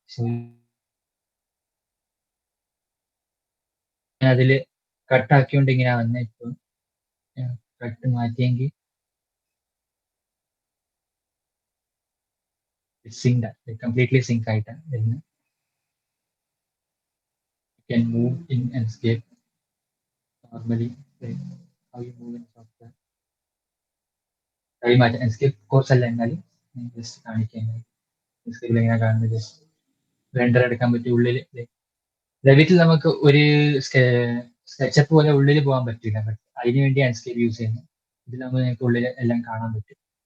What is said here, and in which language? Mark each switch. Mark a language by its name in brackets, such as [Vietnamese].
[Malayalam] So ഞാൻ അതിൽ cut ആക്കിയോണ്ട് ഇങ്ങനെ വന്നത്. ഇപ്പോൾ കട്ട് മാറ്റിയെങ്കിൽ സിങ്ക് കംപ്ലീറ്റ്ലി സിങ്ക് ആയിട്ടാണ് വരുന്നത്. [English] You can move in Enscape normally. Like how you move in software. [Malayalam] കൈ മാറ്റാം. എൻസ്കേപ്പ് കോഴ്സ് അല്ല, എന്നാലും ജസ്റ്റ് കാണിക്കാൻ എൻസ്കേപ്പിൽ എങ്ങനെ കാണുന്നത്. ജസ്റ്റ് റെൻഡർ എടുക്കാൻ പറ്റും. ഉള്ളിൽ റെവിറ്റിൽ നമുക്ക് ഒരു സ്കെച്ചപ്പ് പോലെ ഉള്ളിൽ പോകാൻ പറ്റില്ല. ബട്ട് അതിന് വേണ്ടി എൻസ്കേപ്പ് യൂസ് ചെയ്യുന്നത്. ഇതിൽ നമുക്ക് നിങ്ങൾക്ക് ഉള്ളിൽ എല്ലാം കാണാൻ പറ്റും.